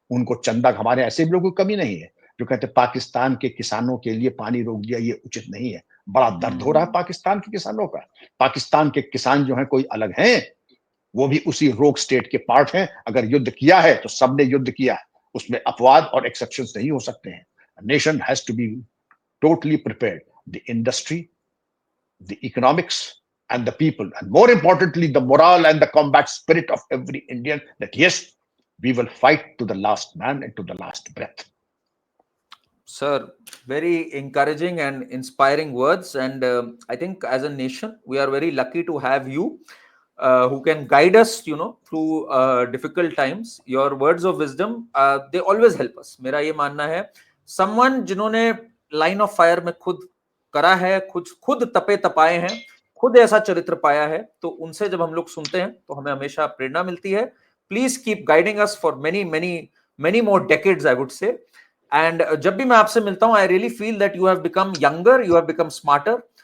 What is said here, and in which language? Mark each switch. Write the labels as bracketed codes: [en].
[hi] उनको चंदा, हमारे ऐसे भी लोगों की कमी नहीं है जो कहते पाकिस्तान के किसानों के लिए पानी रोक दिया, ये उचित नहीं है। बड़ा दर्द हो रहा है पाकिस्तान के किसानों का। पाकिस्तान के किसान जो है कोई अलग हैं, वो भी उसी रोग स्टेट के पार्ट हैं। अगर युद्ध किया है तो सबने युद्ध किया है, उसमें अपवाद और एक्सेप्शंस नहीं हो सकते हैं। [en] Nation has to be totally prepared, the industry, the economics, and the people, and more importantly, the morale and the combat spirit of every Indian, that yes, we will fight to the last man and to the last breath. Sir, very encouraging and inspiring words. And I think as a nation, we are very lucky to have you who can guide us, through difficult times. Your words of wisdom, they always help us. [hi] मेरा ये मानना है, [en] someone जिन्होंने [hi] line of fire में खुद करा है, खुद तपे तपाए हैं, खुद ऐसा चरित्र पाया है, तो उनसे जब हम लोग सुनते हैं तो हमें हमेशा प्रेरणा मिलती है. [en] Please keep guiding us for many many many more decades, I would say. And [hi] जब भी मैं आपसे मिलता हूं, [en] I really feel that you have become younger, you have become smarter.